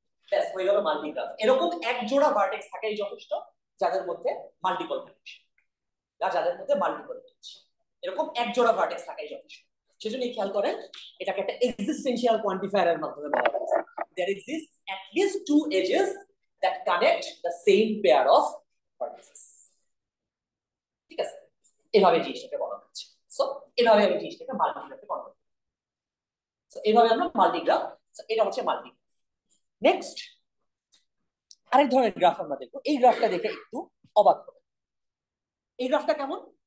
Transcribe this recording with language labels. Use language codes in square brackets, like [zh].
[bn] ব্যাস হয়ে গেল মাল্টি গ্রাফ। এরকম এক জোড়া ভার্টেক্স থাকাই যথেষ্ট যাদের মধ্যে মাল্টিপল কানেকশন, যাদের মধ্যে মাল্টিপল এজ, এরকম এক জোড়া ভার্টেক্স থাকাই যথেষ্ট। সেজন্য খেয়াল করেন এটাকে একটা এক্সিস্টেন্সিয়াল কোয়ান্টিফায়ার এর মাধ্যমে বলা হয়েছে। [en] There exists at least two edges that connect the same pair of vertices. [bn] ঠিক আছে, এভাবে জিনিসটাকে বলা হচ্ছে। সো এভাবে আমি জিনিসটাকে মাল্টিগ্রাফে কনভার্ট করি। সো এভাবে আমরা মাল্টিগ্রাফ, এটা হচ্ছে মাল্টিগ্রাফ। নেক্সট আরেক ধরনের গ্রাফ আমরা দেখবো। এই গ্রাফটা দেখে একটু অবাক হবে। এই গ্রাফটা কেমন?